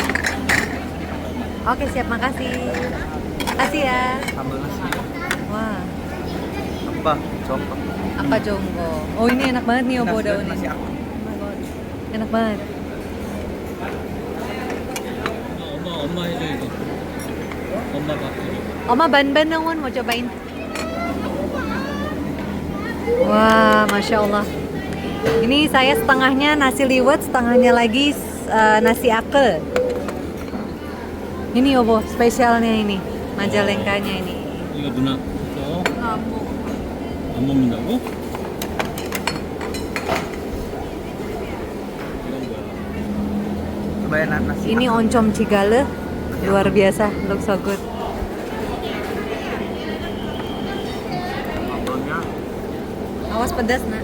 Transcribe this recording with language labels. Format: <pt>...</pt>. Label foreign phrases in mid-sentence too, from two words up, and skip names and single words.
<id>Oke, siap, makasih. Makasih ya. Sambal nasi. Wah, Apa? Jongkok. apa jonggo? Oh, ini enak banget nih obo daun Nasi ini. aku. Enak banget.</id> <ko>엄마 해줘 이거. 엄마 밥 해줘.</ko> <id>Oma ban-ban dong, Won, mau cobain. Wah,</id> <ar>ما شاء الله.</ar> <id>Ini saya setengahnya nasi liwet, setengahnya lagi nasi akel. Ini Obo, spesialnya ini, Majalengkanya ini.</id> <ko>이거 누나 줘. 안 먹는다고? 이건 뭐야?</ko> <id>Cobain nasi. Ini oncom cigale, luar biasa,</id> <en>looks so good.</en> <id>Sambalnya Awas pedas, Nak.</id>